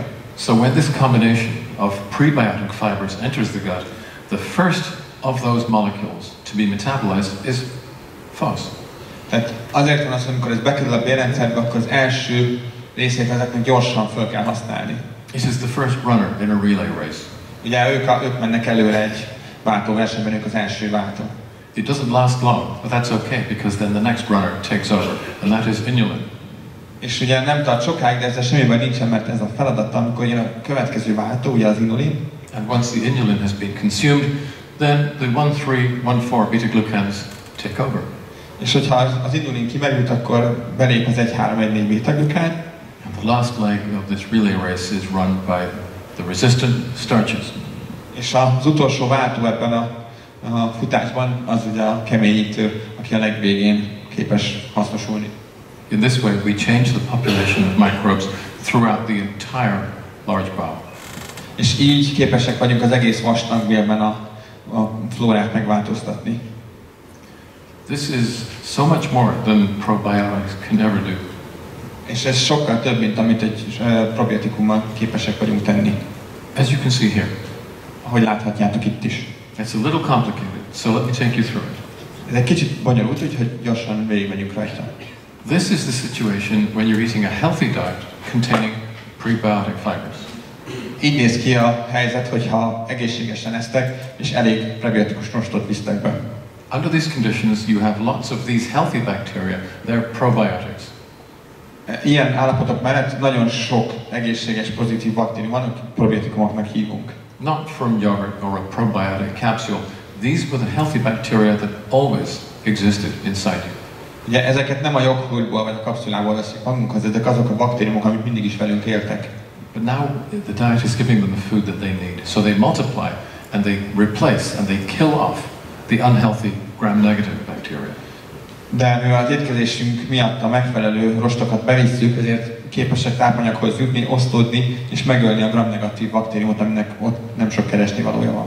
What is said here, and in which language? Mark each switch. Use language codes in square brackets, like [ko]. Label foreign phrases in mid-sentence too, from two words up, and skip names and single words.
[en] So when this combination of prebiotic fibers enters the gut, the first of those molecules to be metabolized is phos. [hu] Tehát azért van az, hogy amikor ez bekerül a bélrendszerbe, akkor az első részét ezeknek gyorsan fel kell használni. [en] It is the first runner in a relay race. [hu] Ugye ők mennek előre egy váltóversenyben, ők az első váltó. [en] It doesn't last long, but that's okay, because then the next runner takes over, and that is inulin. [hu] És ugye nem tart sokáig, de ezzel semmi baj nincsen, mert ez a feladata, amikor jön a következő váltó, ugye az inulin. [en] And once the inulin has been consumed, then the 1314 beta-glucans take over. [hu] És hogyha az inulin kimerült, akkor belép az 1,3,1,4 beta-glukán. [en] And the last leg of this relay race is run by the resistant starches. [hu] És az utolsó váltó ebben a futásban az ugye a keményítő, aki a legvégén képes hasznosulni. [en] In this way, we change the population of microbes throughout the entire large bowel. [hu] És így képesek vagyunk az egész vastagbélben a flórát megváltoztatni. [en] This is so much more than probiotics can ever do. [hu] És ez sokkal több, mint amit egy probiotikummal képesek vagyunk tenni. [en] As you can see here. [hu] Ahogy láthatjátok itt is. [en] It's a little complicated, so let me take you through it. [hu] Ez egy kicsit bonyolult, úgyhogy gyorsan végigmegyünk rajta. [en] This is the situation when you're eating a healthy diet containing prebiotic fibers. [hu] így néz ki a helyzet, hogyha egészségesen esztek, és elég prebiotikus rostot visztek be. [en] Under these conditions, you have lots of these healthy bacteria. They're probiotics. [hu] Ilyen állapotok mellett nagyon sok egészséges, pozitív baktérium van, akik probiotikumoknak hívunk. [en] Not from yogurt or a probiotic capsule. These were the healthy bacteria that always existed inside you. [hu] Ugye ezeket nem a joghurtból vagy a kapszulából veszik magunkhoz, ezek azok a baktériumok, amik mindig is velünk éltek. [en] But now the diet is giving them the food that they need. So they multiply and they replace and they kill off the unhealthy gram-negative bacteria. [hu] De mivel az étkezésünk miatt a megfelelő rostokat bevisszük, ezért képesek tápanyaghoz jutni, osztódni és megölni a gram-negatív baktériumot, aminek ott nem sok keresni valója van.